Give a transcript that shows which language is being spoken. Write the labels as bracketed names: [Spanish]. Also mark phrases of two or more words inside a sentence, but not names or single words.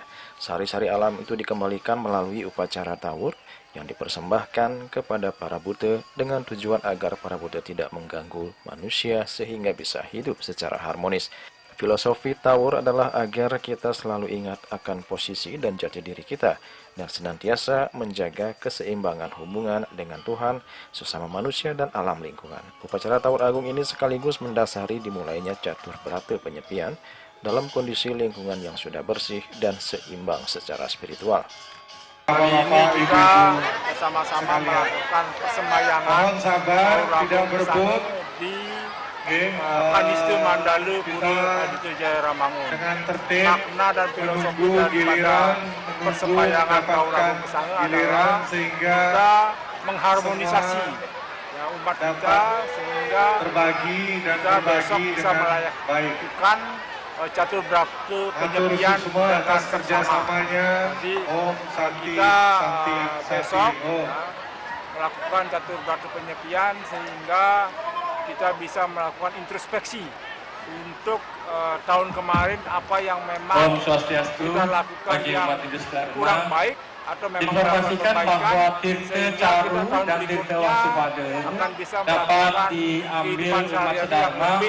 [Indonesian] Sari-sari alam itu dikembalikan melalui upacara tawur yang dipersembahkan kepada para buta dengan tujuan agar para buta tidak mengganggu manusia sehingga bisa hidup secara harmonis. Filosofi Tawur adalah agar kita selalu ingat akan posisi dan jati diri kita dan senantiasa menjaga keseimbangan hubungan dengan Tuhan, sesama manusia, dan alam lingkungan. Upacara Tawur Agung ini sekaligus mendasari dimulainya catur berata penyepian dalam kondisi lingkungan yang sudah bersih dan seimbang secara spiritual. Hari ini kita bersama-sama melakukan persembayangan tidak berebut di Kanista Mandala Pura Aditya Jaya Rawamangun. Makna dan filosofi daripada persembayangan Tawur Agung Kesange adalah kita mengharmonisasi umat kita sehingga kita besok bisa melakukan catur berata penyepian dengan kerjasamanya. Jadi kita besok melakukan catur berata penyepian sehingga kita bisa melakukan introspeksi untuk tahun kemarin apa yang memang kita lakukan yang kurang baik atau memang dapat perbaikan sehingga kita tahun berikutnya akan bisa melakukan kehidupan sehari-hari yang lebih